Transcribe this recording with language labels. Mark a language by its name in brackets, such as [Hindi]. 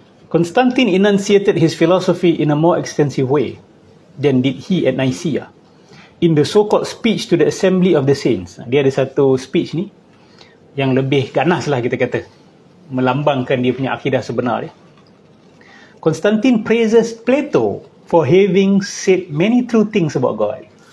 [English] Constantine enunciated his philosophy in a more extensive way than did he at Nicaea. In the so-called speech to the assembly of the saints. [Malay] Dia ada satu speech ni yang lebih ganas lah kita kata. Melambangkan dia punya akidah sebenar dia. [English] Constantine praises Plato for having said many true things about God.